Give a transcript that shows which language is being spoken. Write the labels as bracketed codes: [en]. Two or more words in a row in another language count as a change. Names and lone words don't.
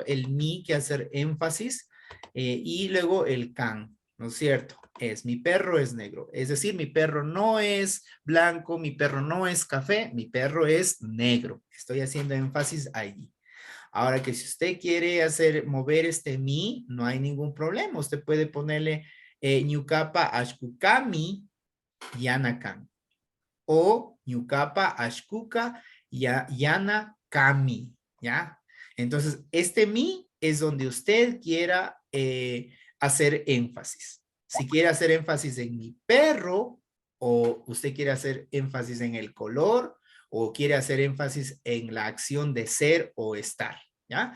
[es] El mi que hace énfasis y luego el kan, ¿no es cierto? Es mi perro es negro, es decir, mi perro no es blanco, mi perro no es café, mi perro es negro. Estoy haciendo énfasis allí. Ahora que si usted quiere mover este mi, no hay ningún problema. Usted puede ponerle [qu] ñucapa ashkukami yanakan [es] o [qu] ñucapa ashkuka yanakami, [es] ¿ya? Entonces, este mi es donde usted quiera hacer énfasis. Si quiere hacer énfasis en mi perro o usted quiere hacer énfasis en el color o quiere hacer énfasis en la acción de ser o estar, ¿ya?